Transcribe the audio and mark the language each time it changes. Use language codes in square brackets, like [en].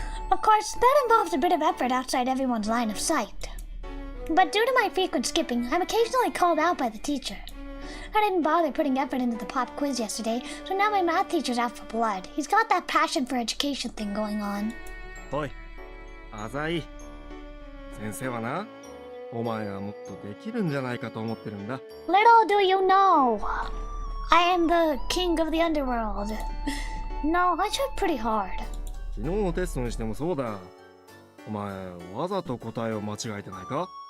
[en] Of course, that involves a bit of effort outside everyone's line of sight. But due to my frequent skipping, I'm occasionally called out by the teacher. I didn't bother putting effort into the pop quiz yesterday, so now my math teacher's out for blood. He's got that passion for education thing going on. [ja] おい、浅井。先生はな、お前はもっとできるんじゃないかと思ってるんだ。 [en] Little do you know, I am the king of the underworld. No, I tried pretty hard. [ja] 昨日のテストにしてもそうだ。お前、わざと答えを間違えてないか？